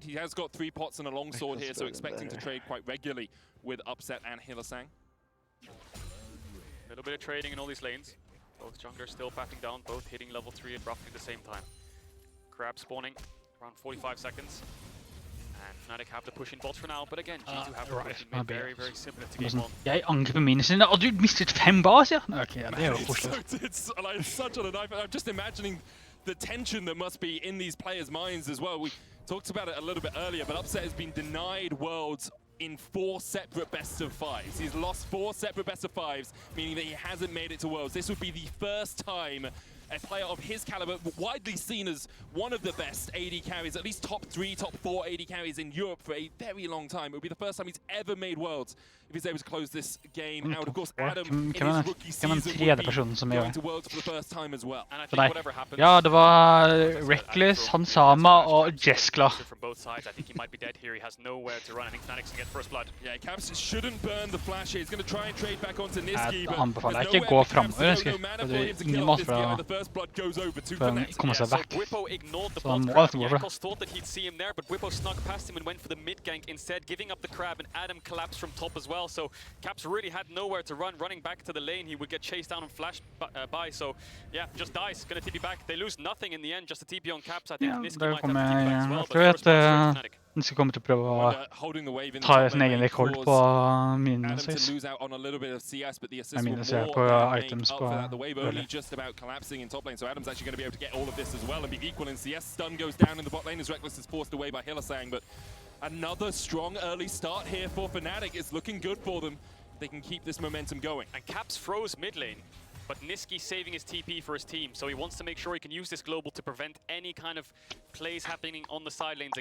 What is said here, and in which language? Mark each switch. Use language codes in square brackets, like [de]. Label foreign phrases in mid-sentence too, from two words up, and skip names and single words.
[en] He has got 3 pots and a longsword here, so expecting to trade quite regularly with Upset and Hillsang. A little bit of trading in all these lanes. Both junglers still backing down, both hitting level 3 at roughly the same time. Crab spawning around 45 seconds. And Fnatic have to push in bots for now, but again, G2 have to push in mid very, very similar to game 1. [no] Jeg angriper mine sine, og du mistet 5 bars, ja? Okay, ja, det er jo koselig. [en] It's like such on a knife. I'm just imagining the tension that must be in these players' minds as well. We talked about it a little bit earlier, but Upset has been denied Worlds in 4 separate best of 5s. He's lost 4 separate best of 5s, meaning that he hasn't made it to Worlds. This would be the first time a player of his caliber, widely seen as one of the best AD carries, at least top 3, top 4 AD carries in Europe for a very long time. It would be the first time he's ever made Worlds if he's able to close this game out. Of course, Adam in his rookie season would be going to Worlds for the first time as well. And I think whatever happens, [no] ja, det var Reckless, Hansama og Jeskla. [en] From both sides, I think he might be dead here. He has nowhere to run. I think Fnatic's gonna get first blood. Yeah, Caps shouldn't burn the flash here. He's going to try and trade back onto Niski, [no] Jeg anbefaler ikke å gå fremover, det er ingen måte for å komme seg vekk. [en] Whippo ignored the [no] Så han [en] bot [no] må [en] grab. [no] alltid gå for det. [en] Jankos thought that he'd see him there, but Whippo snuck past him and went for the mid gank instead, giving up the crab, and Adam collapsed from top as well. So Caps really had nowhere to run. Running back to the lane, he would get chased down and flashed by. So yeah, just dies. Gonna TP back. They lose nothing in the end. Just a TP on Caps. I think Niski might have to TP back as well. [no] Jeg tror at han skal komme til å prøve å ta sin egen rekord på minene sine. Jeg minner seg på items på [en] just about collapsing in top lane, so Adam's actually going to be able to get all of this as well and be equal in CS. Stun goes down in the bot lane as Reckless is forced away by Hillsang, but another strong early start here for Fnatic. It's looking good for them. They can keep this momentum going. And Caps froze mid lane, but Niski saving his TP for his team, so he wants to make sure he can use this global to prevent any kind of plays happening on the side lanes.